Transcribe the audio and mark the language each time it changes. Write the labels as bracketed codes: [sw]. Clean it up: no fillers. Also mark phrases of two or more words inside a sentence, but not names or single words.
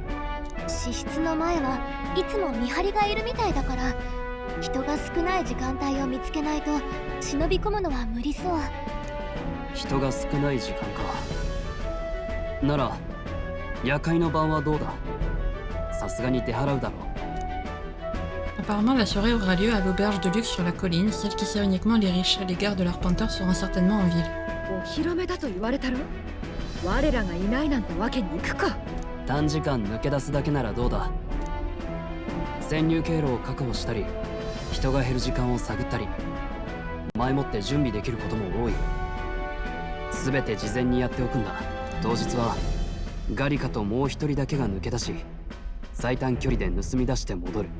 [ja] 私室の前はいつも見張りがいるみたいだから、人が少ない時間帯を見つけないと忍び込むのは無理そう。人が少ない時間か。なら夜会の晩はどうだ。さすがに出払うだろう。 [fr] Apparemment, la soirée aura lieu à l'auberge de luxe sur la colline, celle qui sert uniquement les riches. Les gardes de l'Arpenteur seront certainement en ville. [ja] お披露目だと言われたろ。我らがいないなんてわけにいくか。短時間抜け出すだけならどうだ。潜入経路を確保したり、人が減る時間を探ったり、前もって準備できることも多い。全て事前にやっておくんだ。当日はガリカともう一人だけが抜け出し、最短距離で盗み出して戻る。